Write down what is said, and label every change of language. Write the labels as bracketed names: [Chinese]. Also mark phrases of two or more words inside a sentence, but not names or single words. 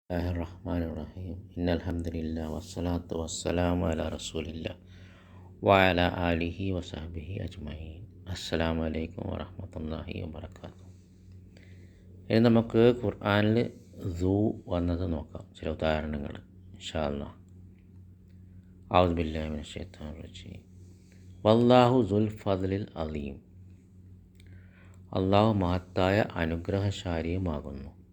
[Arabic] بسم الله الرحمن الرحيم. إن الحمد لله والصلاة والسلام على رسول الله وعلى آله وصحبه أجمعين. السلام عليكم ورحمة الله وبركاته. [Malayalam] ഇനി നമുക്ക് ഖുർആനിൽ സൂ വന്നത് നോക്കാം, ചില ഉദാഹരണങ്ങൾ [Arabic] إن شاء الله. أعوذ بالله من الشيطان الرجيم. والله ذو الفضل العليم. [Malayalam] അള്ളാഹു മഹത്തായ അനുഗ്രഹശാലിയുമാകുന്നു.